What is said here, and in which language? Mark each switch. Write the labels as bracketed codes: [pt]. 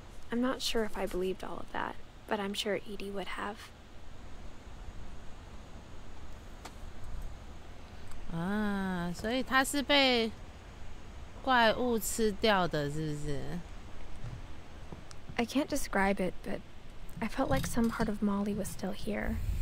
[en] I'm not sure if I believed all of that, but I'm sure Edie would have. [zh] 啊，所以他是被怪物吃掉的，是不是？ [en] I can't describe it, but I felt like some part of Molly was still here.